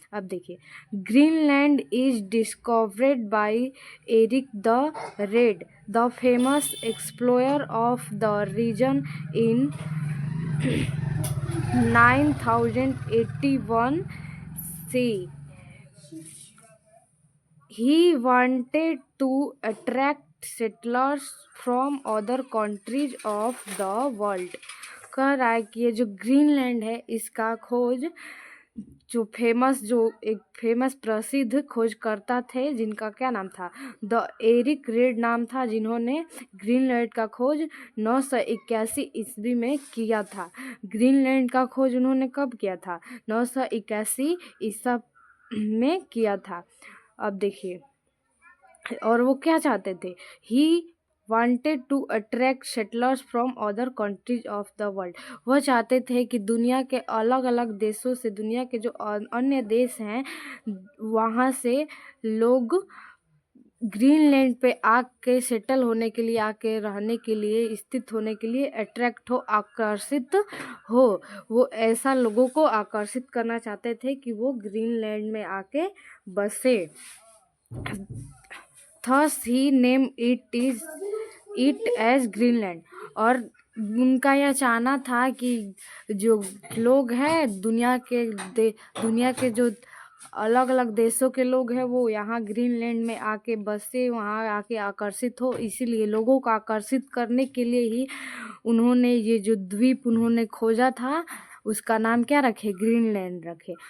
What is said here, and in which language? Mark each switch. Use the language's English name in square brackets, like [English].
[Hindi] अब देखिए, [English] Greenland is discovered by Eric the Red, the famous explorer of the region in 9081 C. He wanted to attract settlers from other countries of the world. [Hindi] कह रहा है कि ये जो Greenland है इसका खोज जो एक फेमस प्रसिद्ध खोजकर्ता थे जिनका क्या नाम था, द एरिक रेड नाम था, जिन्होंने ग्रीनलैंड का खोज 981 ईस्वी में किया था। ग्रीनलैंड का खोज उन्होंने कब किया था, 981 ईसा में किया था। अब देखिए, और वो क्या चाहते थे, [English] He wanted to attract settlers from other countries of the world। [Hindi] वह चाहते थे कि दुनिया के अलग अलग देशों से, दुनिया के जो अन्य देश हैं वहाँ से लोग ग्रीनलैंड पे आके सेटल होने के लिए, आके रहने के लिए, स्थित होने के लिए अट्रैक्ट हो, आकर्षित हो। वो ऐसा लोगों को आकर्षित करना चाहते थे कि वो ग्रीनलैंड में आके बसे। [English] Thus he named it as Greenland। [Hindi] और उनका यह चाहना था कि जो लोग हैं दुनिया के जो अलग अलग देशों के लोग हैं वो यहाँ ग्रीनलैंड में आके बसे, वहाँ आके आकर्षित हो। इसीलिए लोगों को आकर्षित करने के लिए ही उन्होंने ये जो द्वीप उन्होंने खोजा था उसका नाम क्या रखे, ग्रीनलैंड रखे।